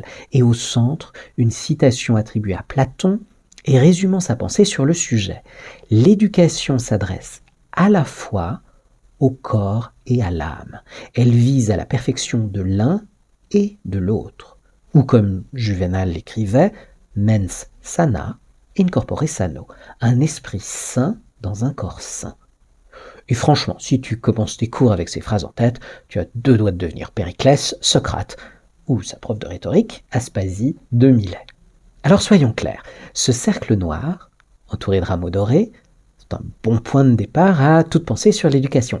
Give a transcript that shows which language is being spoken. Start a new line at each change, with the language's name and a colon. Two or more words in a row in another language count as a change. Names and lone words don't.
French: Et au centre, une citation attribuée à Platon et résumant sa pensée sur le sujet. L'éducation s'adresse à la fois au corps et à l'âme. Elle vise à la perfection de l'un et de l'autre. Ou comme Juvénal l'écrivait,
Latin: mens sana in corpore sano,
French: un esprit sain dans un corps sain. Et franchement, si tu commences tes cours avec ces phrases en tête, tu as 2 doigts de devenir Périclès, Socrate, ou sa prof de rhétorique, Aspasie de Milet. Alors soyons clairs, ce cercle noir, entouré de rameaux dorés, c'est un bon point de départ à toute pensée sur l'éducation.